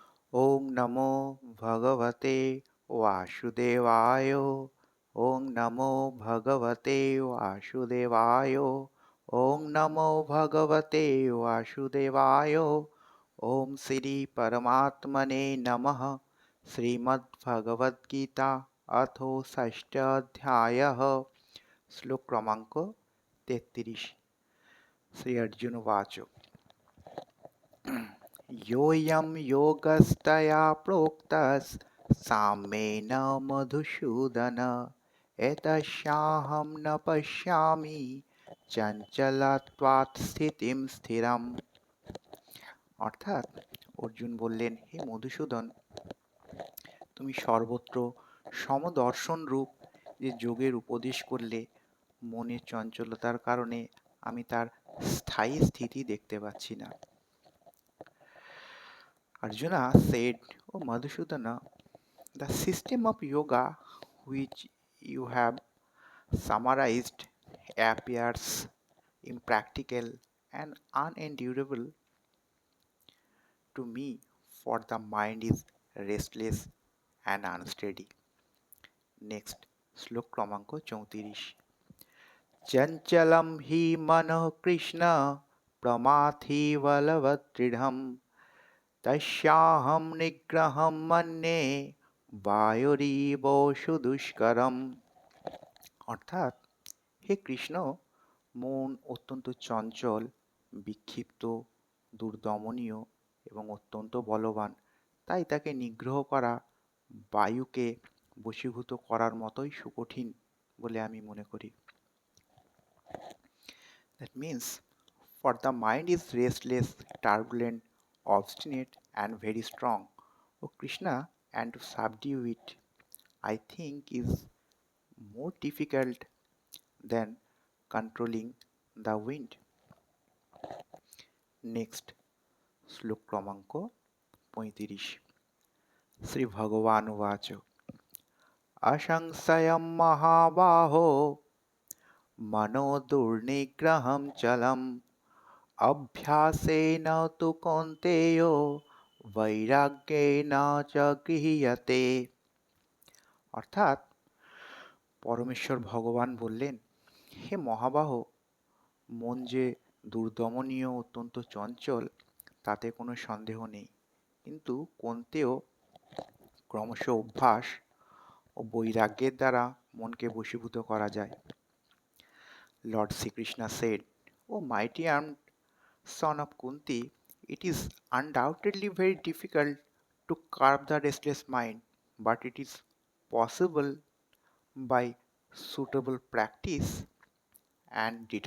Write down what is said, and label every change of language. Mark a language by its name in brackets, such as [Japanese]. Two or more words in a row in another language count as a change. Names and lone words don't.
[Sanskrit] ওং নমো ভগবতে বাসুদেবায়। ওং নমো ভগবতে বাসুদেবায়। ওং নমো ভগবতে বাসুদেবায়। ওম শ্রী পরমাত্মনে নমঃ। শ্রীমদ্ভগবদ্গীতা অথ ষষ্ঠ অধ্যায়ः। [Bangla] শ্লোক ক্রমাঙ্ক 33। [Sanskrit] শ্রী অর্জুন উবাচ योऽयं योगस्त्वया प्रोक्तस्साम्येन मधुसूदन एतस्याहं न पश्यामि চঞ্চলত্বাৎ স্থিতিম স্থিরম। [Bangla] অর্থাৎ অর্জুন বললেন, হে মধুসূদন, তুমি সর্বত্র সমদর্শন রূপ যে যোগের উপদেশ করলে, মনের চঞ্চলতার কারণে আমি তার স্থায়ী স্থিতি দেখতে পাচ্ছি না। [English] Arjuna said, "O Madhusudana, the system of yoga which you have summarized appears impractical and unendurable to me, for the mind is restless and unsteady." Next, [Bangla] শ্লোক ক্রমাঙ্ক 34। [Sanskrit] চঞ্চলম হি মনঃ কৃষ্ণ প্রমাথি বলবৎ দৃঢ়ম তস্যাহং নিগ্রহম মন্যে বায়ুরিব সুদুষ্করম। [Bangla] অর্থাৎ, হে কৃষ্ণ, মন অত্যন্ত চঞ্চল, বিক্ষিপ্ত, দুর্দমনীয় এবং অত্যন্ত বলবান। তাই তাকে নিগ্রহ করা বায়ুকে বশীভূত করার মতোই সুকঠিন বলে আমি মনে করি। [English] That means, for the mind is restless, turbulent, obstinate, and very strong, O Krishna, and to subdue it, I think, is more difficult than controlling the wind. Next, [Bangla] শ্লোক ক্রমাঙ্ক 35। [Sanskrit] শ্রী ভগবান উবাচ অসংশয়ম মহাবাহো মনো দুর্নিগ্রহম চলম অভ্যাসেন তু কৌন্তেয় বৈরাগ্যেন চ গৃহ্যতে। [Bangla] অর্থাৎ, পরমেশ্বর ভগবান বললেন, হে মহাবাহ, মন যে দুর্দমনীয়, অত্যন্ত চঞ্চল, তাতে কোনো সন্দেহ নেই। কিন্তু কৌন্তেয়, ক্রমশ অভ্যাস ও বৈরাগ্যের দ্বারা মনকে বশীভূত করা যায়। [English] Lord Sri Krishna said, "O mighty armed son of Kunti, it is undoubtedly very difficult to curb the restless mind, but it is possible by suitable practice and detachment."